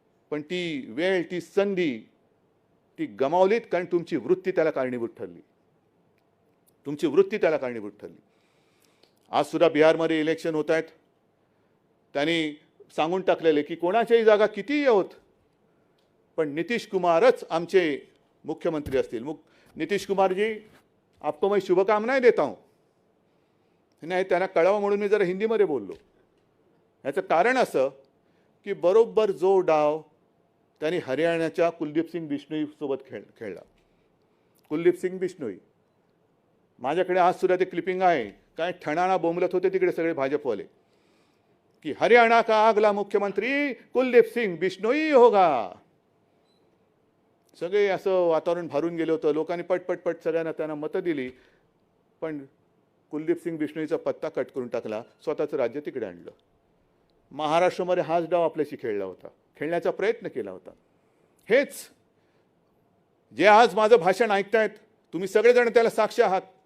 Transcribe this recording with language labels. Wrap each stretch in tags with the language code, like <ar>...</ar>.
<mr>पण ती वेळ, ती संधी ती गमावलीत, कारण तुमची वृत्ती त्याला कारणीभूत ठरली. आज सुद्धा बिहारमध्ये इलेक्शन होत आहेत. त्यांनी सांगून टाकलेले की कोणाच्याही जागा कितीही होत पण नितीश कुमारच आमचे मुख्यमंत्री असतील.</mr> <hi>नितीश कुमार जी, आपको मैं शुभकामनाएं देता हूं.</hi> <mr>नाही, त्यांना कळावं म्हणून मी जरा हिंदीमध्ये बोललो. याचं कारण असं की बरोबर जो डाव त्यांनी हरियाणाच्या कुलदीप सिंग बिश्नोई सोबत खेळला. कुलदीप सिंग बिश्नोई, माझ्याकडे आज सुद्धा ते क्लिपिंग आहे, काय ठणाणा बोंबलत होते तिकडे सगळे भाजपवाले.</mr> <hi>कि हरियाणा का अगला मुख्यमंत्री कुलदीप सिंग बिश्नोई होगा.</hi> <mr>सगळे असं वातावरण भरून गेलं होतं. लोकांनी पट सगळ्यांना त्यांना मतं दिली. पण कुलदीप सिंग बिश्नोईचा पत्ता कट करून टाकला. स्वतःचं राज्य तिकडे आणलं. महाराष्ट्रामध्ये हाच डाव आपल्याशी खेळला होता, खेळण्याचा प्रयत्न केला होता. हेच जे आज माझं भाषण ऐकतायत तुम्ही सगळेजण त्याला साक्ष आहात.</mr>